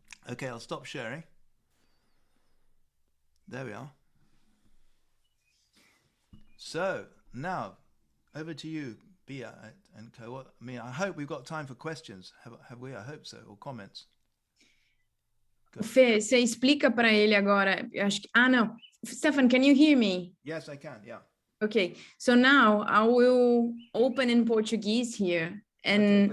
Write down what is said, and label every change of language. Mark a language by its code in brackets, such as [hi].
[en] Okay, I'll stop sharing. There we are. So now, over to you, Bia and Co. I mean, I hope we've got time for questions. Have we? I hope so, or comments. [pt] Fê, você explica para ele agora. Acho que, não. [en] Stephan, can you hear me? Yes, I can. Yeah. Okay. So now I will open in Portuguese here, and